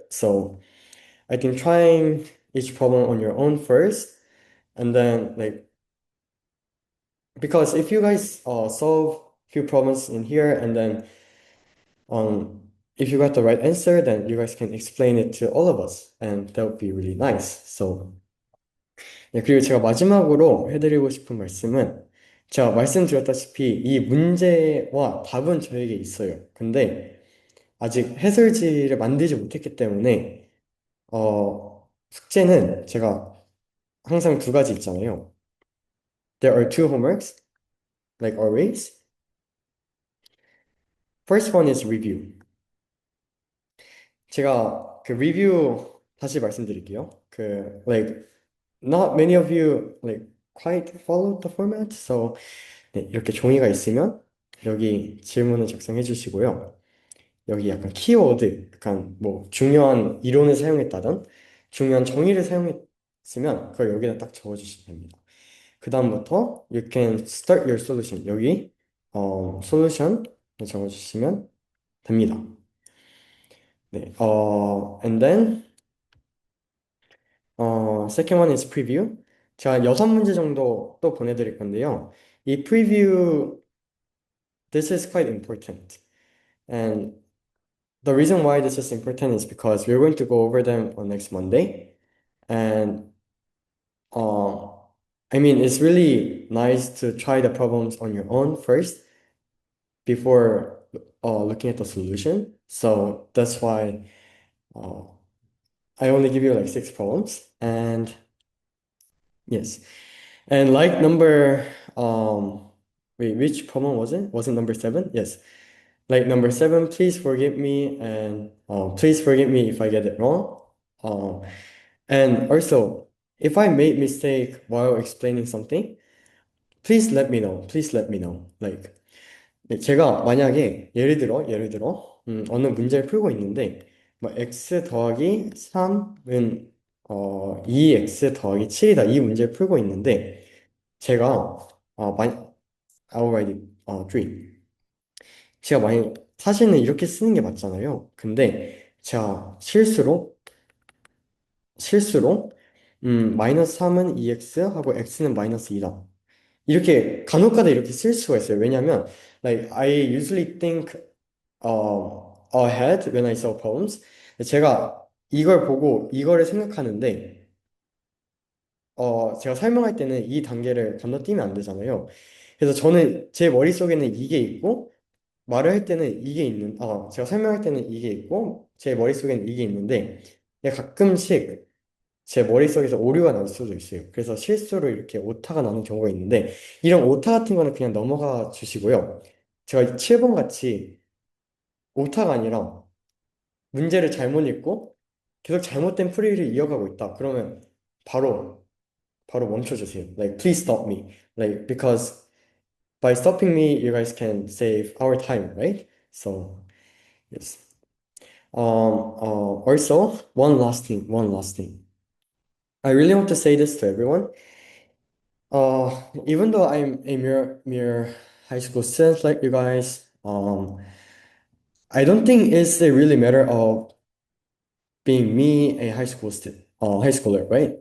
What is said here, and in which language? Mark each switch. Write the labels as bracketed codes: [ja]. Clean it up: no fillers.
[en] So I think trying each problem on your own first, and then like because if you guys solve few problems in here and then if you got the right answer, then you guys can explain it to all of us, and that would be really nice. [ko] So 네, 그리고 제가 마지막으로 해드리고 싶은 말씀은 제가 말씀드렸다시피 이 문제와 답은 저에게 있어요. 근데 아직 해설지를 만들지 못했기 때문에 숙제는 제가 항상 두 가지 있잖아요. [en] There are two homeworks, like always. First one is review. [ko] 제가 그 리뷰 다시 말씀드릴게요. [en] 그 like not many of you like quite follow the format. [ko] So 네, 이렇게 종이가 있으면 여기 질문을 작성해 주시고요. 여기 약간 키워드, 약간 뭐 중요한 이론을 사용했다든 중요한 정의를 사용했으면 그걸 여기다 딱 적어 주시면 됩니다. 그 다음부터 [en] you can start your solution. [ko] 여기 solution 적어 주시면 됩니다. [en] 네, and then second one is preview. [ko] 제가 6문제 정도 또 보내드릴 건데요. [en] 이 preview, this is quite important. And the reason why this is important is because we're going to go over them on next Monday. And uh, I mean, it's really nice to try the problems on your own first before looking at the solution. So that's why uh, I only give you like 6 problems. And yes. And like number, wait, which problem was it? Was it number 7? Yes. Like number 7, please forgive me, and please forgive me if I get it wrong. Um, and also, if I made mistake while explaining something, please let me know. Please let me know. [ko] Like, 네, 제가 만약에 예를 들어 어느 문제를 풀고 있는데 뭐 x 더하기 3은 2x 더하기 7이다 이 문제를 풀고 있는데 제가 [en] I'll write it, [ko] 3. 제가 만약 사실은 이렇게 쓰는 게 맞잖아요. 근데 제가 실수로 마이너스 3은 2x 하고 x는 마이너스 2다. 이렇게 간혹가다 이렇게 쓸 수가 있어요. 왜냐면 [en] like I usually think ahead when I solve problems. [ko] 제가 이걸 보고 이거를 생각하는데 제가 설명할 때는 이 단계를 건너뛰면 안 되잖아요. 그래서 저는 제 머릿속에는 이게 있고 말을 할 때는 이게 제가 설명할 때는 이게 있고 제 머릿속에는 이게 있는데 가끔씩 제 머릿속에서 오류가 날 수도 있어요. 그래서 실수로 이렇게 오타가 나는 경우가 있는데 이런 오타 같은 거는 그냥 넘어가 주시고요. 제가 7번 같이 오타가 아니라 문제를 잘못 읽고 계속 잘못된 풀이를 이어가고 있다. 그러면 바로 멈춰주세요. [en] Like, please stop me. Like, because by stopping me, you guys can save our time, right? So, yes. Also, one last thing. I really want to say this to everyone. Even though I'm a mere high school student like you guys, I don't think it's a really matter of being me a high schooler, right?